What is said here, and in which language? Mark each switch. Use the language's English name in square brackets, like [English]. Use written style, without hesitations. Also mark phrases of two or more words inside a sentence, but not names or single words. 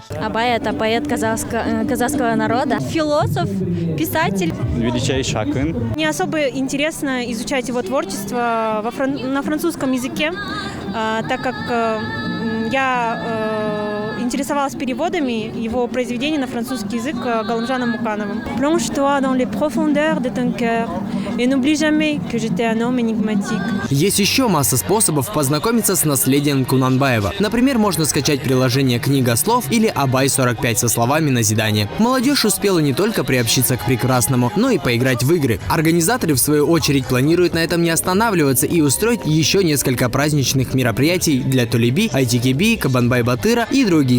[Russian] Абай – это поэт казахского народа, философ, писатель. Величайший акын. Мне особо интересно изучать его творчество на французском языке, так как я интересовалась переводами его произведений на французский язык Галымжаном Мукановым. [French] Plonge-toi dans les profondeurs de ton cœur et n'oublie jamais que j'étais un homme énigmatique. [Russian] Есть еще масса способов познакомиться с наследием Кунанбаева. Например, можно скачать приложение «Книга слов» или «Абай 45» со словами назидания. Молодежь успела не только приобщиться к прекрасному, но и поиграть в игры. Организаторы, в свою очередь, планируют на этом не останавливаться и устроить еще несколько праздничных мероприятий для Толеби, Айтикеби, Кабанбай-Батыра и других.